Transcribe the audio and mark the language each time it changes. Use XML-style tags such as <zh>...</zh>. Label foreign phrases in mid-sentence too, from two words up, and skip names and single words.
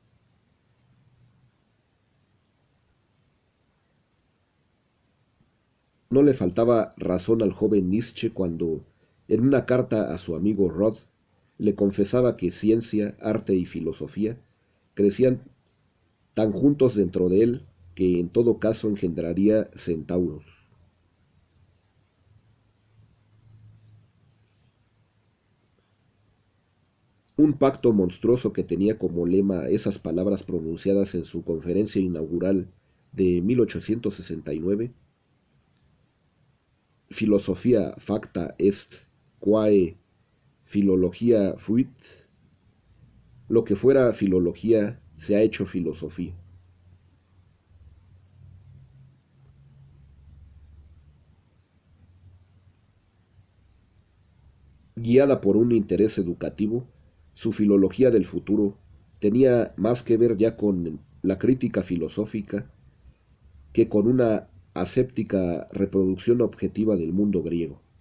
<es>No le faltaba razón al joven Nietzsche cuando, en una carta a su amigo Rod, le confesaba que ciencia, arte y filosofía crecían tan juntos dentro de él que en todo caso engendraría centauros. Un pacto monstruoso que tenía como lema esas palabras pronunciadas en su conferencia inaugural de 1869:</es> <la>Philosophia facta est quae philologia fuit.</la> <es>Lo que fuera filología se ha hecho filosofía. Guiada por un interés educativo, su filología del futuro tenía más que ver ya con la crítica filosófica que con una aséptica reproducción objetiva del mundo griego.</es>